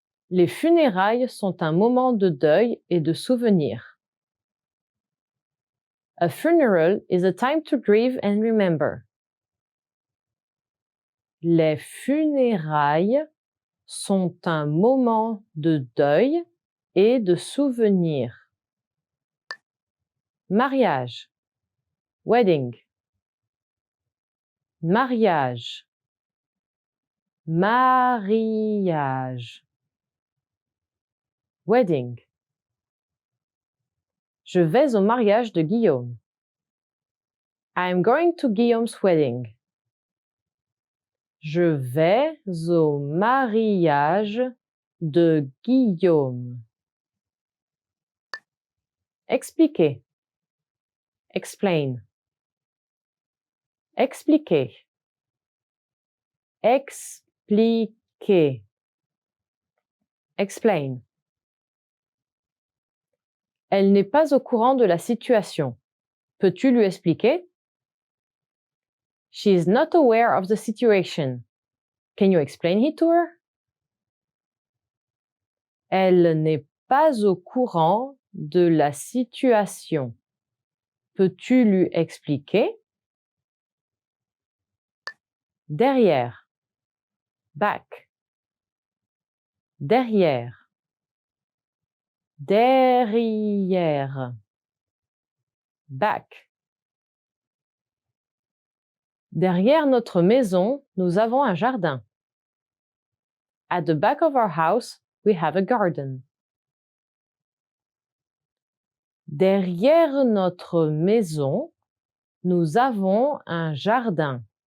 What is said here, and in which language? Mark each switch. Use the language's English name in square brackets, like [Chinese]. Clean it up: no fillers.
[French] Les funérailles sont un moment de deuil et de souvenir. [English] A funeral is a time to grieve and remember. [French] Les funérailles sont un moment de deuil et de souvenir. Mariage. [English] Wedding. [French] Mariage. Mariage. [English] Wedding. [French] Je vais au mariage de Guillaume. [English] I'm going to Guillaume's wedding. [French] Je vais au mariage de Guillaume. Expliquer. [English] Explain. [French] Expliquer. Expliquer. [English] Explain. [French] Elle n'est pas au courant de la situation. Peux-tu lui expliquer? [English] She is not aware of the situation. Can you explain it to her? [French] Elle n'est pas au courant de la situation. Peux-tu lui expliquer? Derrière. [English] Back. [French] Derrière. Derrière. [English] Back. [French] Derrière notre maison, nous avons un jardin. [English] At the back of our house, we have a garden. [French] Derrière notre maison, nous avons un jardin.